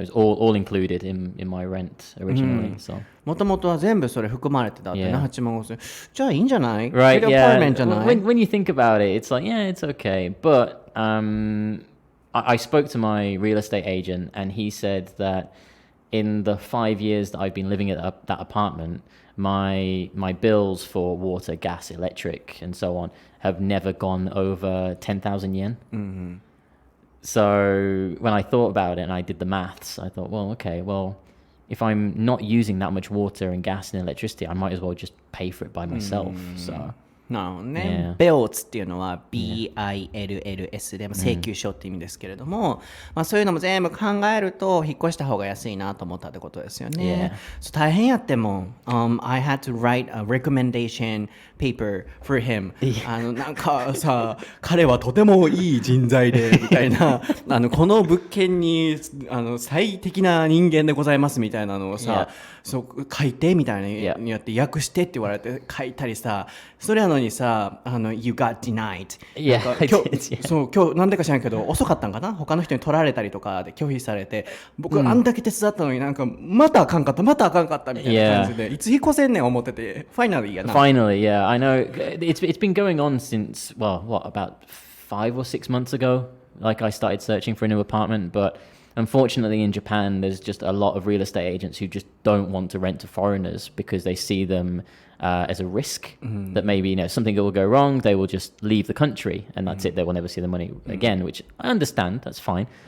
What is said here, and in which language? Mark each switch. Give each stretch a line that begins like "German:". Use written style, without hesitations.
English: it was all included in my rent originally. So
Japanese: もともとは全部それ含まれてたってね、
English: Yeah.
Japanese: 8万5千。じゃあいいんじゃない？
English: right, Big yeah.
Japanese: apartment じゃない？
English: When you think about it, it's like yeah, it's okay. But I spoke to my real estate agent, and he said that in the 5 years that I've been living at that apartment, my bills for water, gas, electric, and so on have never gone over 10,000 yen. So when I thought about it and I did the maths, I thought, well, okay, well, if I'm not using that much water and gas and electricity, I might as well just pay for it by myself. So
Japanese: なるほどね。 bills っていうのは bills で請求書って意味ですけれども、まあ、そういうのも全部考えると引っ越した方が安いなと思ったってことですよね。そう大変やっても、
English: I had to write a recommendation paper for him
Japanese: なんかさ、彼はとてもいい人材でみたいなこの物件に最適な人間でございますみたいなのをさ、そう書いてみたいなにやって訳してって言われて書いたりさ、それやのにさ
English: You got denied。 Yeah,
Japanese: なんかそう今日なんでか知らんけど遅かったんかな、他の人に取られたりとかで拒否されて、僕あんだけ手伝ったのになんかまたあかんかったみたいな感じで、いつ引っ越せんねん思ってて、ファイナルやな。
English: Finally, yeah, I know it's been going on since, well, what, about 5 or 6 months ago, like I started searching for a new apartment. But unfortunately in Japan there's just a lot of real estate agents who just don't want to rent to foreigners because they see them as a risk that maybe something will go wrong, they will just leave the country and that's it, they will never see the money again, which I understand, that's fine.